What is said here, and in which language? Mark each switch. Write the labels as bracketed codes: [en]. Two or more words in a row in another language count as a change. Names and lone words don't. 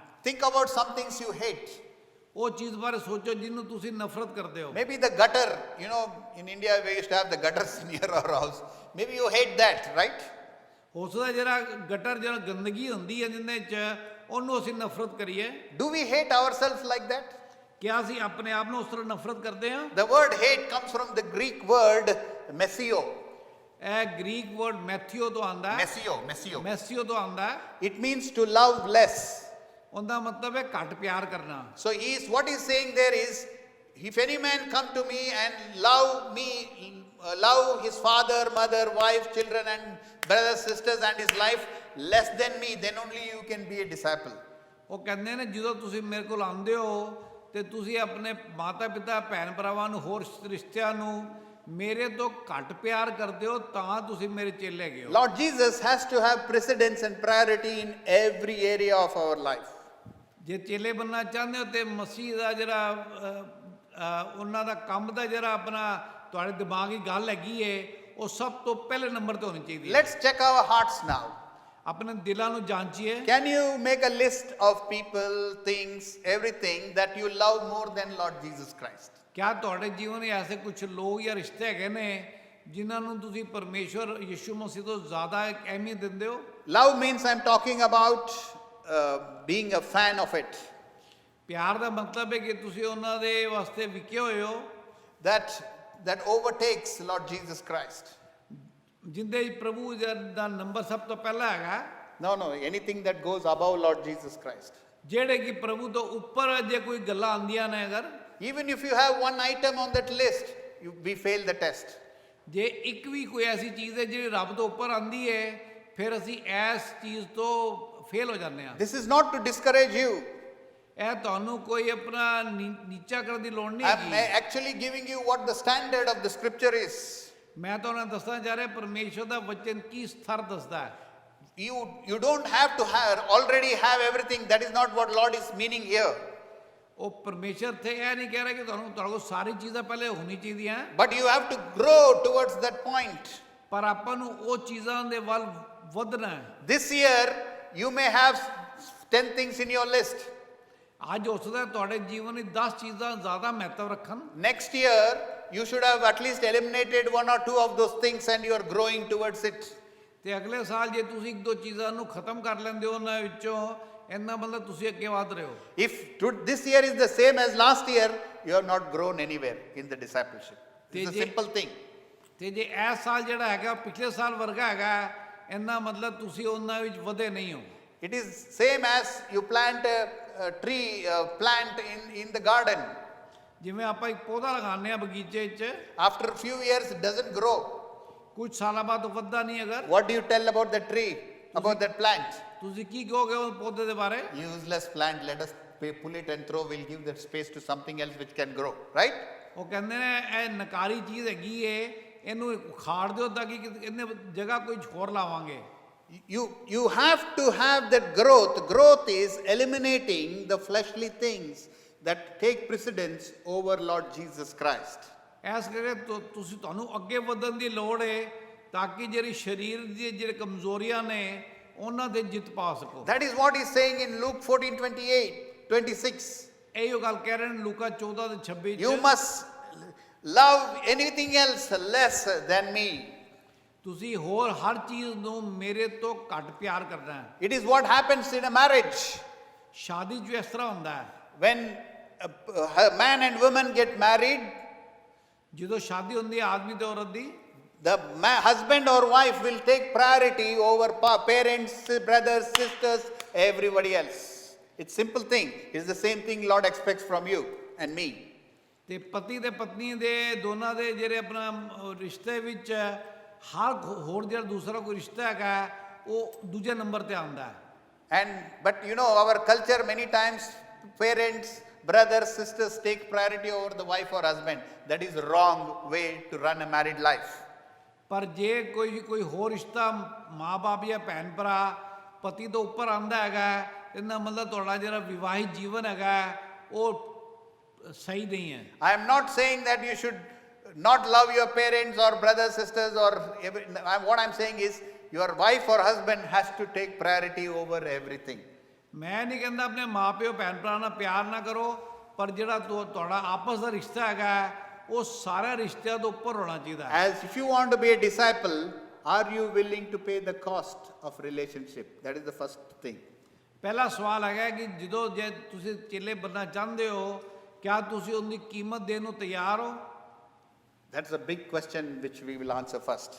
[en] Think about some things you hate. [pa] ਉਹ ਚੀਜ਼ ਬਾਰੇ ਸੋਚੋ ਜਿਹਨੂੰ ਤੁਸੀਂ ਨਫ਼ਰਤ ਕਰਦੇ ਹੋ। [en] Maybe the gutter, you know, in India we used to have the gutters near our house. Maybe you hate that, right? [pa] ਹੋ ਸਕਦਾ ਜਿਹੜਾ ਗਟਰ ਜਿਹੜਾ ਗੰਦਗੀ ਹੁੰਦੀ ਹੈ ਜਿਹਦੇ 'ਚ ਉਹਨੂੰ ਅਸੀਂ ਨਫ਼ਰਤ ਕਰੀਏ। [en] Do we hate ourselves like that? [pa] ਕਿਆ ਅਸੀਂ ਆਪਣੇ ਆਪ ਨੂੰ ਉਸ ਤਰ੍ਹਾਂ ਨਫ਼ਰਤ ਕਰਦੇ ਹਾਂ? [en] The word hate comes from the Greek word mesio. [pa] ਇਹ [en] Greek word [pa] ਮੈਥਿਓ ਤੋਂ ਆਉਂਦਾ ਹੈ। [en] Mesio. [pa] ਮੈਸੀਓ ਤੋਂ ਆਉਂਦਾ ਹੈ। [en] It means to love less. [pa] ਉਹਦਾ ਮਤਲਬ ਹੈ ਘੱਟ ਪਿਆਰ ਕਰਨਾ। [en] So what he's saying there is, if any man come to me and love me, love his father, mother, wife, children, and brothers, sisters, and his life less than me, then only you can be a disciple. [pa] ਉਹ ਕਹਿੰਦੇ ਨੇ ਜਦੋਂ ਤੁਸੀਂ ਮੇਰੇ ਕੋਲ ਆਉਂਦੇ ਹੋ ਤੇ ਤੁਸੀਂ ਆਪਣੇ ਮਾਤਾ ਪਿਤਾ, ਭੈਣ ਭਰਾਵਾਂ ਨੂੰ, ਹੋਰ ਰਿਸ਼ਤਿਆਂ ਨੂੰ ਮੇਰੇ ਤੋਂ ਘੱਟ ਪਿਆਰ ਕਰਦੇ ਹੋ ਤਾਂ ਤੁਸੀਂ ਮੇਰੇ ਚੇਲੇ ਹੈਗੇ ਹੋ। [en] Lord Jesus has to have precedence and priority in every area of our life. [pa] ਜੇ ਚੇਲੇ ਬਣਨਾ ਚਾਹੁੰਦੇ ਹੋ ਤੇ ਮਸੀਹ ਦਾ ਜਿਹੜਾ ਉਹਨਾਂ ਦਾ ਕੰਮ ਦਾ ਜਿਹੜਾ ਆਪਣਾ ਤੁਹਾਡੇ ਦਿਮਾਗੀ ਗੱਲ ਹੈਗੀ ਏ ਉਹ ਸਭ ਤੋਂ ਪਹਿਲੇ ਨੰਬਰ ਤੇ ਹੋਣੀ ਚਾਹੀਦੀ ਹੈ। [en] Let's check our hearts now. [pa] ਆਪਣੇ ਦਿਲਾਂ ਨੂੰ ਜਾਂਚੀਏ। [en] Can you make a list of people, things, everything that you love more than Lord Jesus Christ? [pa] ਕਿਆ ਤੁਹਾਡੇ ਜੀਵਨ ਵਿੱਚ ਐਸੇ ਕੁਝ ਲੋਕ ਜਾਂ ਰਿਸ਼ਤੇ ਹੈਗੇ ਨੇ ਜਿਨ੍ਹਾਂ ਨੂੰ ਤੁਸੀਂ ਪਰਮੇਸ਼ਵਰ ਯਿਸੂ ਮਸੀਹ ਤੋਂ ਜ਼ਿਆਦਾ ਅਹਿਮੀਅਤ ਦਿੰਦੇ ਹੋ? [en] Love means I'm talking about being a fan of it. [pa] ਪਿਆਰ ਦਾ ਮਤਲਬ ਹੈ ਕਿ ਤੁਸੀਂ ਉਹਨਾਂ ਦੇ ਵਾਸਤੇ ਵਿਕੇ ਹੋਏ ਹੋ, [en] That overtakes Lord Jesus Christ. [pa] ਜਿੰਦੇ ਪ੍ਰਭੂ ਦਾ ਨੰਬਰ ਸਭ ਤੋਂ ਪਹਿਲਾ ਹੈਗਾ। [en] No, anything that goes above Lord Jesus Christ. [pa] ਜਿਹੜੇ ਕਿ ਪ੍ਰਭੂ ਤੋਂ ਉੱਪਰ ਜੇ ਕੋਈ ਗੱਲਾਂ ਆਉਂਦੀਆਂ ਨੇ, ਅਗਰ [en] Even if you have one item on that list, we fail the test. [pa] ਜੇ ਇੱਕ ਵੀ ਕੋਈ ਐਸੀ ਚੀਜ਼ ਹੈ ਜਿਹੜੀ ਰੱਬ ਤੋਂ ਉੱਪਰ ਆਂਦੀ ਹੈ, ਫਿਰ ਅਸੀਂ ਇਸ ਚੀਜ਼ ਤੋਂ ਫੇਲ ਹੋ ਜਾਂਦੇ ਹਾਂ। [en] This is not to discourage you. [pa] ਇਹ ਤੁਹਾਨੂੰ ਕੋਈ ਆਪਣਾ ਨੀਚਾ ਕਰਨ ਦੀ ਲੋੜ ਨਹੀਂ [en] I'm [pa] ਹੈਗੀ। [en] actually giving you what the standard of the scripture is. [pa] ਮੈਂ ਤੁਹਾਨੂੰ ਦੱਸਣਾ ਚਾਹ ਰਿਹਾ ਪਰਮੇਸ਼ਵਰ ਦਾ ਵਚਨ ਕੀ ਸਥਰ ਦੱਸਦਾ ਹੈ। [en] You don't have to already have everything. That is not what Lord is meaning here. [pa] ਉਹ ਪਰਮੇਸ਼ਵਰ ਤੇ ਇਹ ਨਹੀਂ ਕਹਿ ਰਿਹਾ ਕਿ ਤੁਹਾਡੇ ਕੋਲ ਸਾਰੀ ਚੀਜ਼ਾਂ ਪਹਿਲੇ ਹੋਣੀ ਚਾਹੀਦੀਆਂ, [en] But you have to grow towards that point. [pa] ਪਰ ਆਪਾਂ ਨੂੰ ਉਹ ਚੀਜ਼ਾਂ ਦੇ ਵੱਲ ਵਧਣਾ ਹੈ। [en] This year, you may have 10 things in your list. [pa] ਅੱਜ ਹੋ ਸਕਦਾ ਤੁਹਾਡੇ ਜੀਵਨ ਵਿੱਚ 10 ਚੀਜ਼ਾਂ ਜ਼ਿਆਦਾ ਮਹੱਤਵ ਰੱਖਣ। [en] Next year, you should have at least eliminated 1 or 2 of those things and you are growing towards it. [pa] ਤੇ ਅਗਲੇ ਸਾਲ ਜੇ ਤੁਸੀਂ ਇੱਕ ਦੋ ਚੀਜ਼ਾਂ ਨੂੰ ਖਤਮ ਕਰ ਲੈਂਦੇ ਹੋ ਉਹਨਾਂ ਵਿੱਚੋਂ, ਇੰਨਾ ਮਤਲਬ ਤੁਸੀਂ ਅੱਗੇ ਵਧ ਰਹੇ ਹੋ। [en] If this year is the same as last year, you have not grown anywhere in the discipleship. It's a simple thing. [pa] ਤੇ ਜੇ ਇਸ ਸਾਲ ਜਿਹੜਾ ਹੈਗਾ ਪਿਛਲੇ ਸਾਲ ਵਰਗਾ ਹੈਗਾ, ਇੰਨਾ ਮਤਲਬ ਤੁਸੀਂ ਉਹਨਾਂ ਵਿੱਚ ਵਧੇ ਨਹੀਂ ਹੋ। [en] It is same as you plant a tree, plant in the garden. [pa] ਜਿਵੇਂ ਆਪਾਂ ਇੱਕ ਪੌਦਾ ਲਗਾਉਂਦੇ ਆ ਬਗੀਚੇ 'ਚ, [en] After a few years, it doesn't grow. [pa] ਕੁਝ ਸਾਲਾਂ ਬਾਅਦ ਉਹ ਵੱਧਦਾ ਨਹੀਂ। ਅਗਰ [en] What do you tell about the tree, about that plant? [pa] ਤੁਸੀਂ ਕੀ ਕਹੋਗੇ ਉਹ ਪੌਦੇ ਦੇ ਬਾਰੇ? [en] Useless plant, let us pull it and throw, we'll give that space to something else which can grow, right? [pa] ਉਹ ਕਹਿੰਦੇ ਨੇ ਇਹ ਨਕਾਰੀ ਚੀਜ਼ ਹੈਗੀ ਏ, ਇਹਨੂੰ ਉਖਾੜ ਦਿਓ ਤਾਂ ਕਿ ਇਹਨੇ ਜਗ੍ਹਾ ਕੋਈ ਹੋਰ ਲਾਵਾਂਗੇ। [en] You have to have that growth. Growth is eliminating the fleshly things that take precedence over Lord Jesus Christ. [pa] ਇਸ ਕਰਕੇ ਤੁਸੀਂ ਤੁਹਾਨੂੰ ਅੱਗੇ ਵਧਣ ਦੀ ਲੋੜ ਹੈ ਤਾਂ ਕਿ ਜਿਹੜੀ ਸਰੀਰ ਦੀ ਜਿਹੜੇ ਕਮਜ਼ੋਰੀਆਂ ਨੇ ਉਹਨਾਂ ਤੇ ਜਿੱਤ ਪਾ ਸਕੋ। [en] That is what he's saying in Luke 14:26. [pa] ਇਹੋ ਗੱਲ ਕਹਿ ਰਹੇ ਨੇ ਲੂਕਾ 14:26 [en] You must love anything else less than me. [pa] ਤੁਸੀਂ ਹੋਰ ਹਰ ਚੀਜ਼ ਨੂੰ ਮੇਰੇ ਤੋਂ ਘੱਟ ਪਿਆਰ ਕਰਨਾ ਹੈ। [en] It is what happens in a marriage. [pa] ਸ਼ਾਦੀ 'ਚ ਇਸ ਤਰ੍ਹਾਂ ਹੁੰਦਾ ਹੈ, [en] When a man and woman get married, [pa] ਜਦੋਂ ਸ਼ਾਦੀ ਹੁੰਦੀ ਹੈ ਆਦਮੀ ਤੇ ਔਰਤ ਦੀ, [en] the husband or wife will take priority over parents, brothers, sisters, everybody else. It's simple thing. It's the same thing Lord expects from you and me. [pa] ਤੇ ਪਤੀ ਤੇ ਪਤਨੀ ਦੇ ਦੋਨਾਂ ਦੇ ਜਿਹੜੇ ਆਪਣਾ ਰਿਸ਼ਤੇ ਵਿੱਚ ਹਰ ਹੋਰ ਜਿਹੜਾ ਦੂਸਰਾ ਕੋਈ ਰਿਸ਼ਤਾ ਹੈਗਾ ਉਹ ਦੂਜੇ ਨੰਬਰ ਤੇ ਆਉਂਦਾ ਹੈ। [en] But you know, our culture many times parents, brothers, sisters take priority over the wife or husband. That is wrong way to run a married life. [pa] ਪਰ ਜੇ ਕੋਈ ਹੋਰ ਰਿਸ਼ਤਾ ਮਾਂ-ਬਾਪ ਜਾਂ ਭੈਣ ਭਰਾ ਪਤੀ ਤੋਂ ਉੱਪਰ ਆਉਂਦਾ ਹੈਗਾ, ਇਹਦਾ ਮਤਲਬ ਤੁਹਾਡਾ ਜਿਹੜਾ ਵਿਵਾਹਿਤ ਜੀਵਨ ਹੈਗਾ ਉਹ ਸਹੀ ਨਹੀਂ ਹੈ। [en] I am not saying that you should not love your parents or brothers, sisters, or what I'm saying is your wife or husband has to take priority over everything. [pa] ਮੈਂ ਨਹੀਂ ਕਹਿੰਦਾ ਆਪਣੇ ਮਾਪਿਓ ਭੈਣ ਭਰਾ ਨਾਲ ਪਿਆਰ ਨਾ ਕਰੋ, ਪਰ ਜਿਹੜਾ ਤੁਹਾਡਾ ਆਪਸ ਦਾ ਰਿਸ਼ਤਾ ਹੈਗਾ ਉਹ ਸਾਰੇ ਰਿਸ਼ਤਿਆਂ ਤੋਂ ਉੱਪਰ ਹੋਣਾ ਚਾਹੀਦਾ ਹੈ। [en] As if you want to be a disciple, are you willing to pay the cost of relationship? That is the first thing. [pa] ਪਹਿਲਾ ਸਵਾਲ ਹੈਗਾ ਕਿ ਜਦੋਂ ਜੇ ਤੁਸੀਂ ਚੇਲੇ ਬਣਨਾ ਚਾਹੁੰਦੇ ਹੋ, ਕਿਆ ਤੁਸੀਂ ਉਹਦੀ ਕੀਮਤ ਦੇਣ ਨੂੰ ਤਿਆਰ ਹੋ? [en] That's a big question which we will answer first.